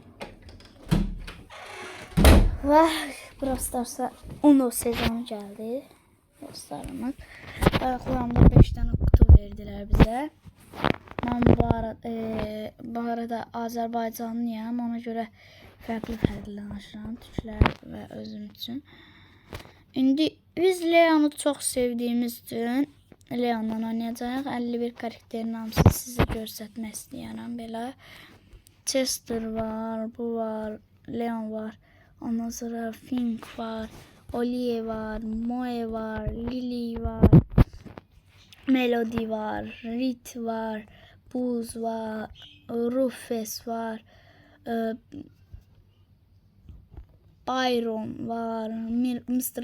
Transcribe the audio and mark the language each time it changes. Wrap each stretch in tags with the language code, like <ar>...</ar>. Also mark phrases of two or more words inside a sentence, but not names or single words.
<tr>Ve Brawl Stars'a 10 sezonu geldi. Dostlarımız. Ayaklarımda 5 tane kutu verdiler bize. Ben bu arada Azerbaycanlıyam.</tr> <az>Ona göre farklı danışıram türklər və özüm üçün. İndi biz Leon'u çok sevdiğimiz için Leon'la oynayacağıq. 51 karakterin hamısını sizə göstərmək istəyirəm. Belə Chester var, bu var, Leon var. Ondan sonra Fink var, Olive var, Moe var, Lily var, Melody var, Rit var, Buz var, Rufus var, Byron var, Mr.</az>